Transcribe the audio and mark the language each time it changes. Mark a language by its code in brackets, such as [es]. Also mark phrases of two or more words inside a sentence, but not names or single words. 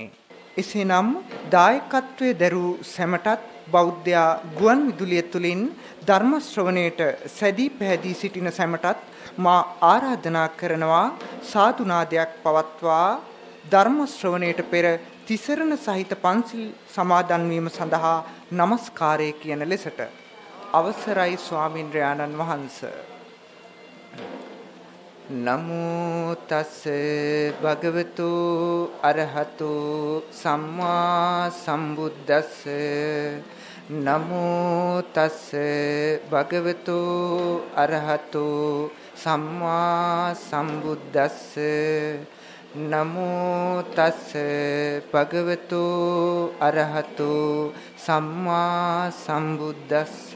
[si] එසේනම් දායකත්වයේ දරූ සැමටත් බෞද්ධ ගුවන් විදුලිය තුලින් ධර්ම ශ්‍රවණයට සැදී පැහැදී සිටින සැමටත් මා ආරාධනා කරනවා සාදුනාදයක් පවත්වා ධර්ම ශ්‍රවණයට පෙර තිසරණ සහිත පන්සිල් සමාදන් වීම සඳහා নমස්කාරය කියන ලෙසට අවසරයි ස්වාමින්ද්‍රයාණන් වහන්සේ. [pi] නමෝ තස් භගවතු අරහතු සම්මා සම්බුද්දස්ස නමෝ තස් භගවතු අරහතු සම්මා සම්බුද්දස්ස නමෝ තස් භගවතු අරහතු සම්මා සම්බුද්දස්ස